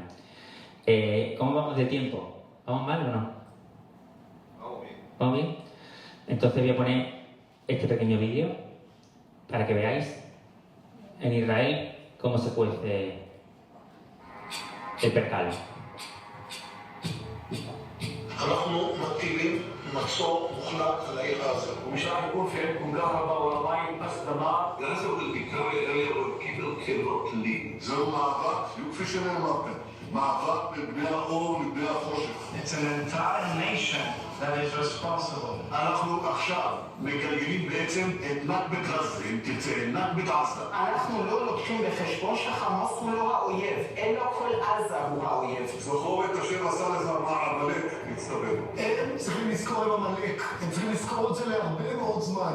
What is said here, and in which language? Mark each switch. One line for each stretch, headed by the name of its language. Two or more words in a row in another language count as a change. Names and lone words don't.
Spanish: ¿Cómo vamos de tiempo? ¿Vamos mal o no? ¿Vamos bien? Entonces voy a poner este pequeño vídeo para que veáis en Israel cómo se cuece el percal.
Hebrew: אנחנו מטילים מצור מוחלט על העיר עזה.
Arabic: ومش راح يكون في عندكم كهرباء ولا مي بس دمار.
Hebrew: זהו מאבק, וכפי שנאמר כאן, מאבק בין בני האור לבני החושך.
English: It's an entire nation that is responsible.
Hebrew: אנחנו עכשיו מגלגלים בעצם את נכבת עזה, אם תרצה, נכבת עזה. אנחנו לא לוקחים בחשבון שחמאס הוא לא האויב, אלא כל עזה הוא האויב. זכור את אשר עשה לך עמלק, מצטבר. הם צריכים לזכור עם עמלק, הם צריכים לזכור את זה להרבה מאוד זמן.